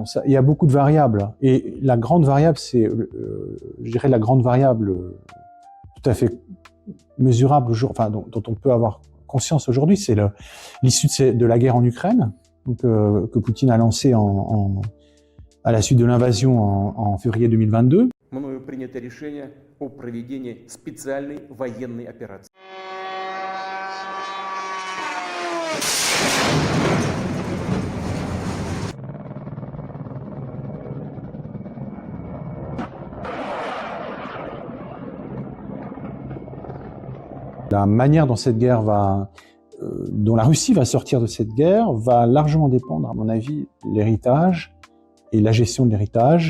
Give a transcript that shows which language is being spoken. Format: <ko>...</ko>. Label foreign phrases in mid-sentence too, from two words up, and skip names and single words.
<fr>Il y a beaucoup de variables. Et la grande variable, c'est, je dirais, la grande variable tout à fait mesurable, enfin, dont on peut avoir conscience aujourd'hui, c'est l'issue de la guerre en Ukraine, donc, que Poutine a lancée à la suite de l'invasion en février 2022.</fr> <ru>Мною принято решение о проведении специальной военной операции.</ru> <fr>La manière dont cette guerre dont la Russie va sortir de cette guerre va largement dépendre, à mon avis, de l'héritage et la gestion de l'héritage.</fr>